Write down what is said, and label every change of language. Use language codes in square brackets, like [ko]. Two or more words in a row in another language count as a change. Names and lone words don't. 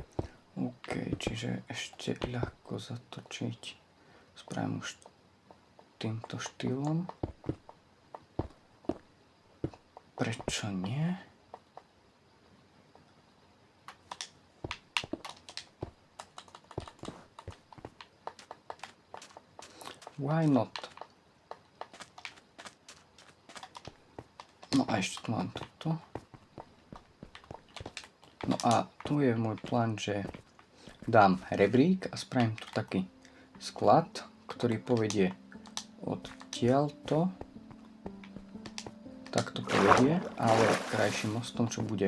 [sk] OK, čiže ešte ľahko zatočiť. Spravím už týmto štýlom. Prečo nie? [en] Why not? [sk] No a ešte tu mám toto. No a tu je môj plán, že dám rebrík a spravím tu taký sklad, ktorý povedie odtiaľto. Takto povedie, ale krajším mostom, čo bude.